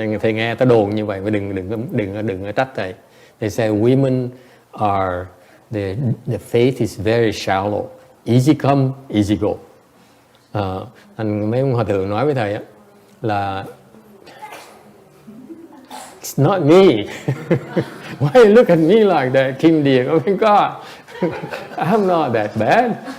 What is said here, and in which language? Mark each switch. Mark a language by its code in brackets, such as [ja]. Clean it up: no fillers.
[vi] Thầy nghe tới đồn như vậy, mà đừng trách thầy. [en] They say women are the faith is very shallow, easy come, easy go. [vi] Mấy ông hòa thượng nói với thầy á là [en] it's not me. Why you look at me like that, Kim Điền? Oh my God, I'm not that bad.